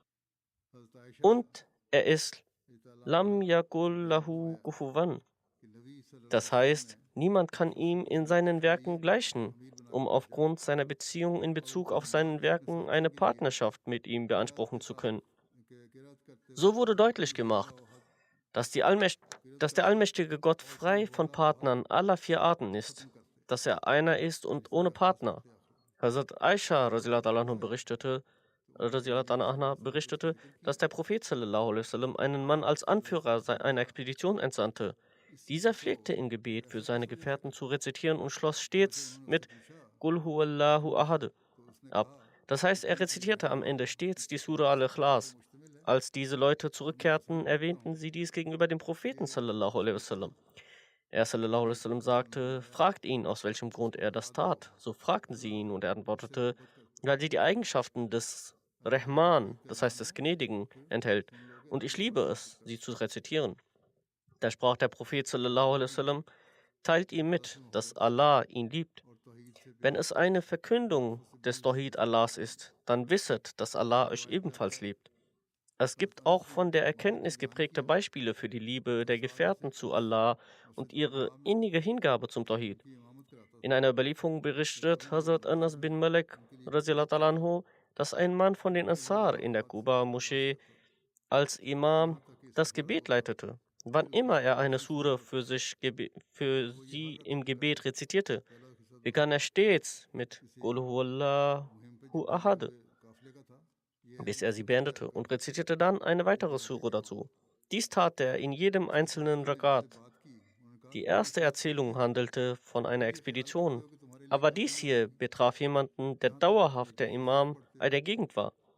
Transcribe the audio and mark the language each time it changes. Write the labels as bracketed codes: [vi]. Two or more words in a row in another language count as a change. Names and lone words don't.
[de] Und er ist [ar] لم يكن له كفوا, [de] das heißt, niemand kann ihm in seinen Werken gleichen, um aufgrund seiner Beziehung in Bezug auf seinen Werken eine Partnerschaft mit ihm beanspruchen zu können. So wurde deutlich gemacht, dass, dass der allmächtige Gott frei von Partnern aller vier Arten ist, dass er einer ist und ohne Partner. Hazrat Aisha [ar] رضي الله عنها [de] berichtete, dass der Prophet [ar] صلى الله عليه وسلم [de] einen Mann als Anführer einer Expedition entsandte. Dieser pflegte im Gebet für seine Gefährten zu rezitieren und schloss stets mit [ar] قل هو الله أحد [de] ab. Das heißt, er rezitierte am Ende stets die Surah Al-Ikhlas. Als diese Leute zurückkehrten, erwähnten sie dies gegenüber dem Propheten [ar] صلى الله عليه وسلم. [de] Er [ar] صلى الله عليه وسلم [de] sagte, fragt ihn, aus welchem Grund er das tat. So fragten sie ihn und er antwortete, weil sie die Eigenschaften des Rahman, das heißt des Gnädigen, enthält. Und ich liebe es, sie zu rezitieren. Da sprach der Prophet [ar] صلى الله عليه وسلم, [de] teilt ihm mit, dass Allah ihn liebt. Wenn es eine Verkündung des Tawhid Allahs ist, dann wisset, dass Allah euch ebenfalls liebt. Es gibt auch von der Erkenntnis geprägte Beispiele für die Liebe der Gefährten zu Allah und ihre innige Hingabe zum Tawhid. In einer Überlieferung berichtet Hazrat Anas bin Malik, [ar] رضي الله عنه, [de] dass ein Mann von den Ansar in der Quba-Moschee als Imam das Gebet leitete. Wann immer er eine Sure für sie im Gebet rezitierte, begann er stets mit [ar] قل هو الله أحد, [de] bis er sie beendete und rezitierte dann eine weitere Sure dazu. Dies tat er in jedem einzelnen Rakat. Die erste Erzählung handelte von einer Expedition, aber dies hier betraf jemanden, der dauerhaft der Imam der Gegend war.